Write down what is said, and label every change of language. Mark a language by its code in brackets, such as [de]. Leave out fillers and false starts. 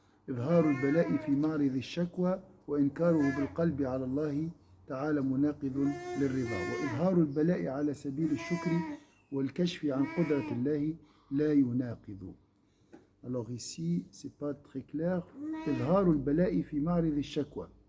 [ar] إظهار البلاء في معرض الشكوى وإنكاره بالقلب على الله تعالى مناقض للرضا وإظهار البلاء على سبيل الشكر والكشف عن قدرة الله لا يناقض. [fr] Alors ici, c'est pas très clair. [ar] إظهار البلاء في معرض الشكوى.